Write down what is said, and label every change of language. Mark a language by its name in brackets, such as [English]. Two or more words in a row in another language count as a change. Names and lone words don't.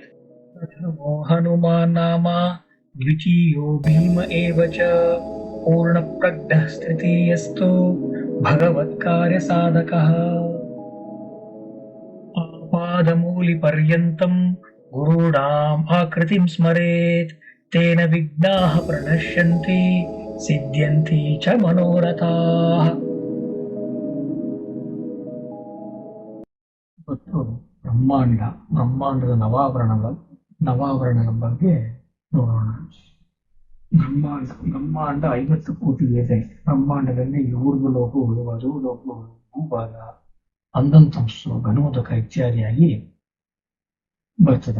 [Sanskrit] प्रथमो हनुमान् नाम द्वितीयो भीम एव च पूर्णप्रज्ञः तृतीयस्तु भगवत्कार्यसाधकः। पादमूलिपर्यन्तं गुरूणाम् आकृतिं स्मरेत् तेन विघ्नाः प्रणश्यन्ति सिद्ध्यन्ति च मनोरथाः. [Kannada] ಇವತ್ತು ಬ್ರಹ್ಮಾಂಡದ ನವಾವರಣದ ಬಗ್ಗೆ ನೋಡೋಣ. ಬ್ರಹ್ಮಾಂಡ 50 ಕೋಟಿ ಇದೆ. ಬ್ರಹ್ಮಾಂಡದಲ್ಲಿ ಊರ್ದು ಲೋಕಗಳು, ಅದು ಲೋಕಗಳು, ಭೂಭಾಗ, ಅಂದಂತಂಸು, ಘನೋದಕ ಇತ್ಯಾದಿಯಾಗಿ ಬರ್ತದೆ.